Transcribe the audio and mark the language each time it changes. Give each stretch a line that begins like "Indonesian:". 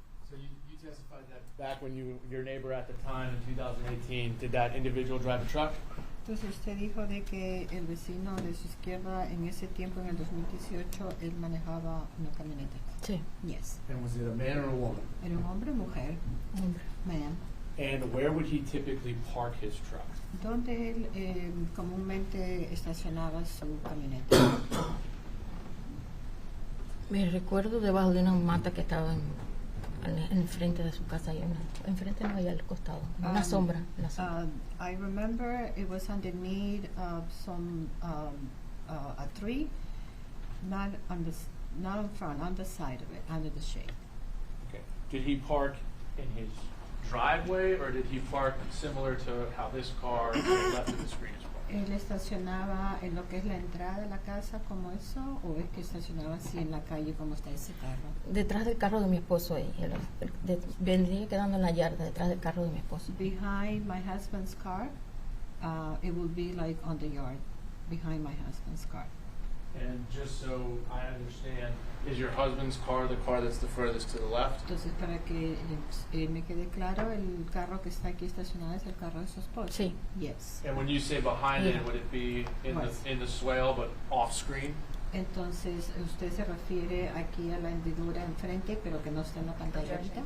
English: So you testified that back when your neighbor at the time in 2018, did that individual drive a truck?
Spanish: Entonces usted dijo de que el vecino de su izquierda en ese tiempo, en el 2018, él manejaba una camioneta. Sí.
English: Yes. And was it a man or a woman?
Spanish: ¿Era un hombre o mujer? Hombre.
English: Man. And where would he typically park his truck?
Spanish: ¿Dónde él comúnmente estacionaba su camioneta? Me recuerdo debajo de una mata que estaba en frente de su casa, y enfrente no, allá al costado, una sombra.
English: I remember it was underneath some a tree, not in front, on the side of it, under the shade. Okay. Did he park in his driveway, or did he park similar to how this car left of the screen is parked?
Spanish: ¿Él estacionaba en lo que es la entrada de la casa como eso, o es que estacionaba así en la calle como está ese carro? Detrás del carro de mi esposo ahí, vendría quedando en la yarda, detrás del carro de mi esposo.
English: Behind my husband's car, it would be like on the yard, behind my husband's car. And just so I understand, is your husband's car the car that's the furthest to the left?
Spanish: Entonces, para que me quede claro, el carro que está aquí estacionado es el carro de su esposo. Sí.
English: Yes. And when you say behind it, would it be in the swale but off screen?
Spanish: Entonces, usted se refiere aquí a la hendidura enfrente, pero que no está en la pantalla ahorita?